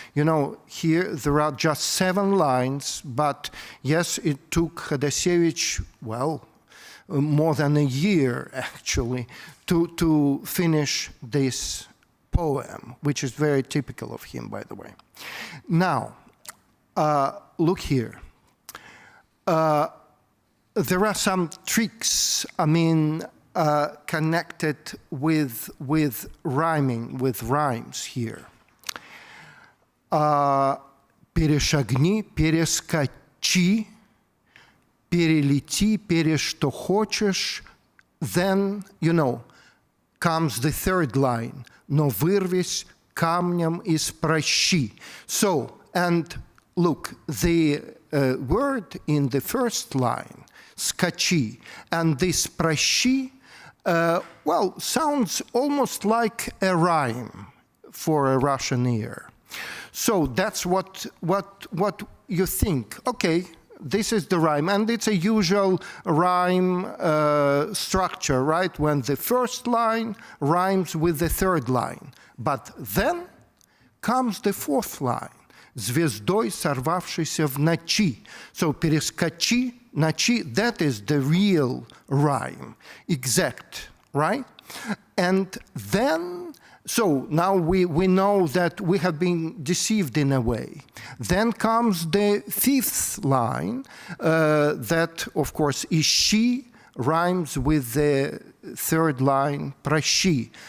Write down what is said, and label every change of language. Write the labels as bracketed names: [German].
[English] You know, here there are just 7 lines, but yes, it took Khadasevich, well, more than a year, actually, to finish this poem, which is very typical of him, by the way. Now, look here. There are some tricks, I mean, connected with rhyming, with rhymes here. [Russian] Перешагни, перескочи, перелети, что хочешь. [English] Then, you know, comes the third line. [Russian] Но вырвись камнем из прощи. [English] So, and look, the word in the first line, skachi, and this prashi, well, sounds almost like a rhyme for a Russian ear. So that's what you think. Okay, this is the rhyme, and it's a usual rhyme structure, right? When the first line rhymes with the third line. But then comes the fourth line. [Russian] Звездой, сорвавшейся в ночи. [English] So, перескочи, ночи, that is the real rhyme, exact, right? And then, so now we know that we have been deceived in a way. Then comes the fifth line, that, of course, is she, rhymes with the third line, prashi.